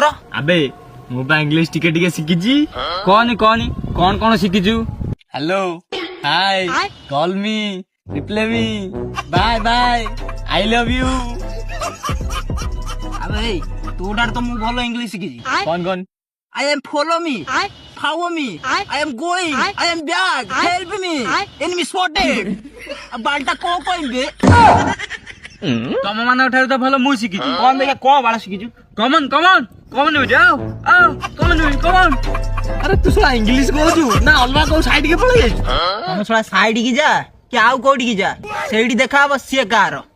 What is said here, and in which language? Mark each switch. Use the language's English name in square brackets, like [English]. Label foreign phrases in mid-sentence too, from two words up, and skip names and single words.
[Odia] ଆବେ ମୁଁ ବା ଇଂଲିଶ ଟିକେ ଟିକେ ଶିଖିଛି। କହନି କହନି କଣ କଣ ଶିଖିଛୁ? [English] hello, hi, call me, reply me, bye bye, I love you. [Odia] ଆବେ ଏଇ ତୋଟାରେ ତ ମୁଁ ଭଲ ଇଂଲିଶ ଶିଖିଛି। କଣ କଣ? [English] I am follow me, follow me, I am going, I am back, help me, enemy spotted. [Odia] ବାଲଟା କଣ କହିବେ? ତମ ମାନଙ୍କ ଠାରୁ ତ ଭଲ ମୁଁ ଶିଖିଛି। କଣ ଦେଖିଆ କଣ ବାଳ ଶିଖିଛୁ? [English] come on come on come on ଯାଅ come on come on. [Odia] ଆରେ ତୁ ଶଳା ଇଂଲିଶ କହୁଛୁ ନା ଅଲଗା କୋଉ ସାଇଡ୍ କି ପଳେଇ ଯାଇଛୁ? ତମେ ଶଳା ସାଇଡ୍ କି ଯା କି ଆଉ କୋଉଠିକି ଯା, ସେଇଠି ଦେଖା ହବ ସିଏ କାହାର।